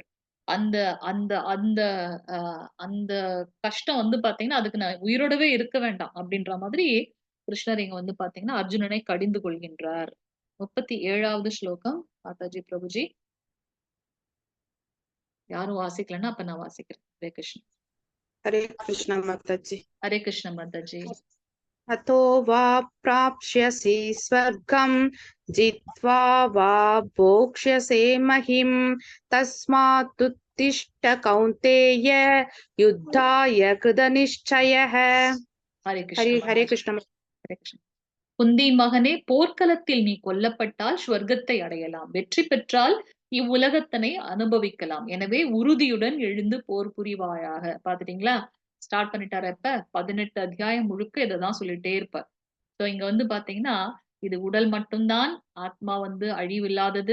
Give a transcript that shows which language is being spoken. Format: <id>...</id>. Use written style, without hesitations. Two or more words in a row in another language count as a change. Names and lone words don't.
<ta>அந்த அந்த அந்த அந்த கஷ்டம் வந்து பாத்தீங்கன்னா, அதுக்கு நான் உயிரோடவே இருக்க வேண்டாம் அப்படின்ற மாதிரி கிருஷ்ணர் இங்க வந்து பாத்தீங்கன்னா, அர்ஜுனனை கடிந்து கொள்கின்றார். 37வது ஸ்லோகம்</ta> <hi>माताजी प्रभुजी.</hi> <ta>யாரும் வாசிக்கலன்னா அப்ப நான் வாசிக்கிறேன்.</ta> <sa>हरे कृष्णा. हरे कृष्ण माताजी. हरे कृष्ण माताजी. अतो वा प्राप्स्यसि स्वर्गं जित्वा वा भोक्ष्यसे महिं तस्मात् उत्तिष्ठ कौन्तेय युद्धाय कृतनिश्चयः. हरे हरे कृष्ण हरे माताजी. कृष्ण. हरे कृष्ण.</sa> <ta>குந்தி மகனே, போர்க்களத்தில் நீ கொல்லப்பட்டால் ஸ்வர்க்கத்தை அடையலாம். வெற்றி பெற்றால் இவ்வுலகத்தனை அனுபவிக்கலாம். எனவே உறுதியுடன் எழுந்து போர் புரிவாயாக. பாத்துட்டீங்களா? ஸ்டார்ட் பண்ணிட்டாரு. இப்ப 18 அத்தியாயம் முழுக்க இததான் சொல்லிட்டே இருப்பார். சோ இங்க வந்து பாத்தீங்கன்னா, இது உடல் மட்டும்தான், ஆத்மா வந்து அழிவில்லாதது.</ta>